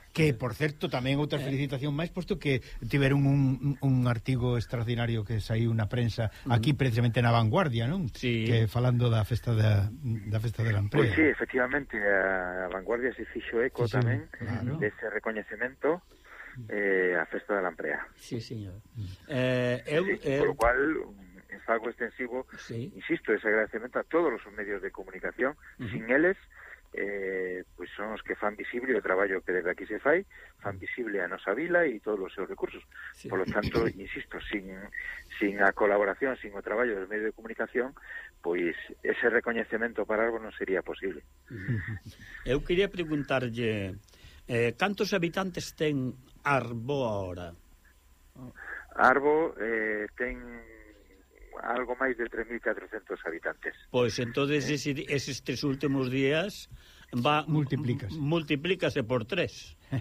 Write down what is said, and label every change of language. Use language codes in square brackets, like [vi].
[gl] Que, por certo, tamén outra felicitación máis, posto que tiveron un artigo extraordinario que saiu na prensa aquí, precisamente na Vanguardia, non? [es] Sí. [gl] Que falando da festa de Lamprea. Pois pues sí, efectivamente, a Vanguardia se fixo eco, [es] sí, sí, [gl] tamén, claro, dese recoñecemento a Festa da Lamprea. Sí, señor. [es] Por lo cual, es algo extensivo, sí, insisto, ese agradecimiento a todos los medios de comunicación. [gl] Sin eles, [es] pues son los que [gl] fan visible o traballo que desde aquí se fai, fan visible a nosa vila e todos os seus recursos. [es] Sí. Por lo tanto, insisto, sin [gl] a colaboración, sin o traballo dos medios de comunicación, pues ese recoñecemento para algo non sería posible. Eu quería preguntarlle, ¿cantos habitantes ten Arbo ahora? Arbo ten algo máis de 3.400 habitantes. Pois entonces eses tres últimos días va multiplícase por tres.